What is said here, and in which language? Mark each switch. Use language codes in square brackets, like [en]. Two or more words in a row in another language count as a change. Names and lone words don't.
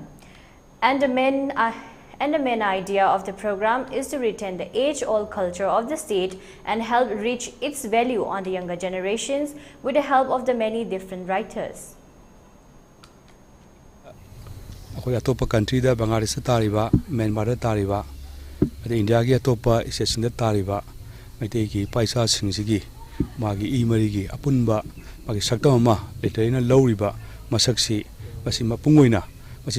[en] And the main idea of the program is to retain the age-old culture of the state and help reach its value on the younger generations with the help of the many different writers. [mni] ꯑꯩꯈꯣꯏ ꯑꯇꯣꯞꯄ ꯀꯟꯇ꯭ꯔꯤꯗ ꯕꯪꯒ꯭ꯂꯥꯗꯦꯁꯇ ꯇꯥꯔꯤꯕ ꯃ꯭ꯌꯥꯟꯃꯥꯔꯗ ꯇꯥꯔꯤꯕ ꯑꯗꯩ ꯏꯟꯗꯤꯌꯥꯒꯤ ꯑꯇꯣꯞꯄ ꯏꯁꯇꯦꯠꯁꯤꯡꯗ ꯇꯥꯔꯤꯕ ꯃꯩꯇꯩꯒꯤ ꯏꯄꯥ ꯏꯆꯥꯁꯤꯡꯁꯤꯒꯤ ꯃꯥꯒꯤ ꯏ ꯃꯔꯤꯒꯤ ꯑꯄꯨꯟꯕ ꯃꯥꯒꯤ ꯁꯛꯇꯝ ꯑꯃ ꯂꯤꯇꯔꯦꯆꯔꯅ ꯂꯧꯔꯤꯕ ꯃꯁꯛꯁꯤ ꯃꯁꯤ ꯃꯄꯨꯡ ꯑꯣꯏꯅ ꯃꯁꯤ